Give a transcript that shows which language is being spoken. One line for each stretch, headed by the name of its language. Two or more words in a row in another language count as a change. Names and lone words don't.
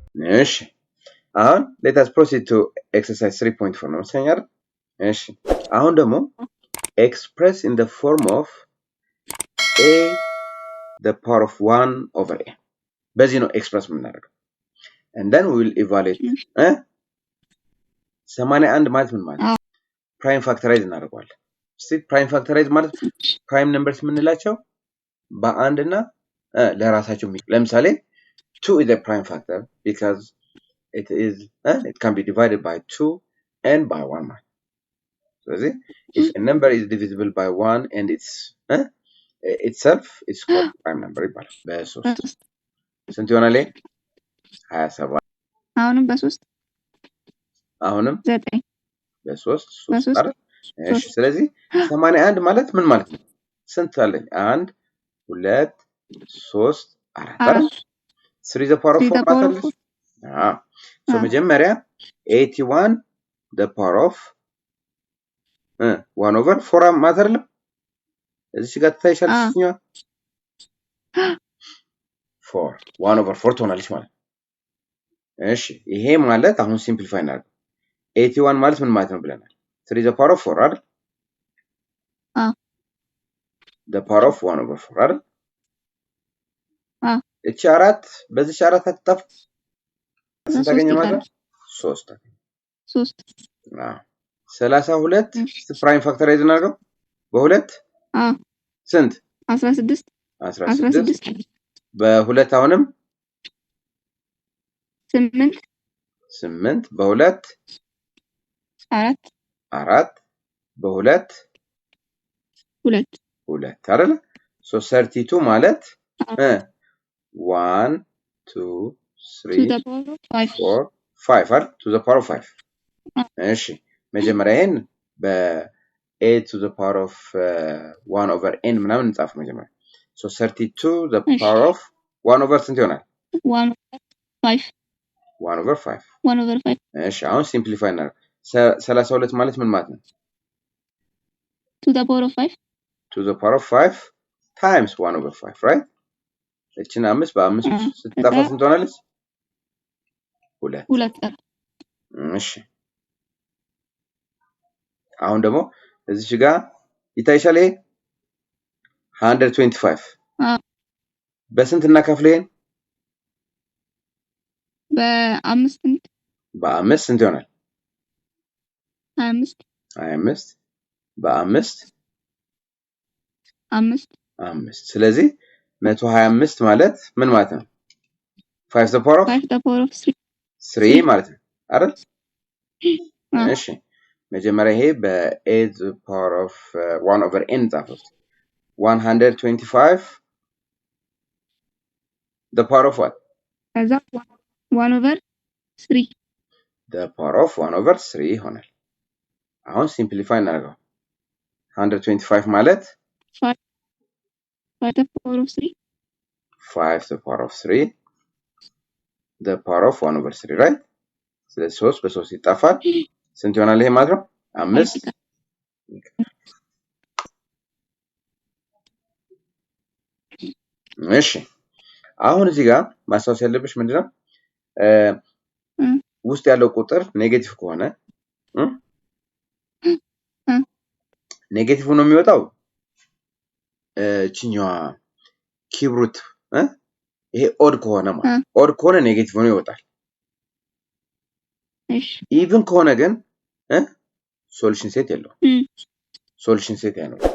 Amharic: እሺ አሁን
English: let us proceed to exercise 3.4
Amharic: ነው መሰለኝ። እሺ አሁን ደግሞ
English: express in the form of a the power of 1 over a
Amharic: በዚህ ነው ኤክስፕረስ የምናደርገው
English: and then we will evaluate
Amharic: 81 ማለት ምን ማለት
English: prime factorize
Amharic: እናደርገዋለን። እስቲ
English: prime factorize
Amharic: ማለት
English: prime numbers
Amharic: የምንላቸው በአንድ እና ለራሳቸው ለምሳሌ
English: 2 is a prime factor because it can be divided by 2 and by 1
Amharic: ማለት ስለዚህ
English: if a number is divisible by 1 and it's itself it's called prime number
Amharic: ይባላል። በ3 ስንት ይሆናል? 27 አሁንም በ3 አሁንም 9 በ3 3 አይደል? እሺ ስለዚህ 81 ማለት ምን ማለት ነው? ስንት አለኝ? 1 2 3 4 አይደል? 3
English: the power of 4
Amharic: ማለት ነው። so መጀመሪያ 81
English: the power of 1 over 4
Amharic: ማለት አይደለም? እዚህ ጋር ታይሻለሽ 4 1 over 4 ትሆናለች ማለት ነው። እሺ ይሄ ማለት አሁን ሲምፕሊፋይ እናድርግ 81 ማለት ምን ማለት ነው ብለናል? 3
English: the power of 4
Amharic: አይደል?
English: the power of 1 over 4
Amharic: አይደል? እቺ 4 በዚህ 4 አትጣፍ ስንት ታገኘ ማለት ነው? 3 32
English: prime factorize
Amharic: እናድርገው በሁለት ስንት 16 በሁለት አሁንም 8 በሁለት 4 በሁለት 2 አይደል? so 32 ማለት 1 2 3 4 5 አይደል?
English: to the power of 5
Amharic: እሺ መጀመሪያ ይሄን በ8
English: to the power of 1 over n
Amharic: ምናምን እንጻፍ መጀመሪያ
English: so 32 the power of 1 over
Amharic: ስንት ይሆናል?
English: 1 over 5
Amharic: እሺ አሁን ሲምፕሊፋይ እናድርግ 32 ማለት ምን ማለት ነው?
English: to the power of 5 times 1 over 5 right?
Amharic: እቺን 5 በ5 ስትጠፋ ስንት ትሆናለች? 2 እሺ አሁን ደግሞ እዚህ ጋር ይታይሻል ይሄ 125 በስንት እናከፍለን? በ5 ስንት ይሆናል? 25 በ5 5 ስለዚህ 125 ማለት ምን ማለት ነው? 5
English: the power of 3
Amharic: ማለት ነው አይደል? እሺ መጀመሪያ ይሄ በ8
English: the power of 1 over n ጻፈው 125 the power of what? 1 over 3 the power of 1 over 3
Amharic: ይሆናል። አሁን ሲምፕሊፋይ እናደርገው 125 ማለት
English: 5 the power of 3 5 the power of 3 the power of 1 over 3 right?
Amharic: ስለዚህ 3 በ3 ይጣፋል ስንት ይሆናል ይሄ ማለት ነው? 5 እሺ አሁን እዚህ ጋር ማስታወስ ያለብሽ ምንድነው? ውስጥ ያለው ቁጥር ኔጌቲቭ ከሆነ ኔጌቲቭ ነው የሚወጣው እቺኛዋ ኪብሩት ይሄ ኦድ ከሆነ ማለት ኦድ ከሆነ ኔጌቲቭ ነው ይወጣል። ኢቭን ከሆነ ግን
English: solution set
Amharic: የለው
English: solution set
Amharic: ያለው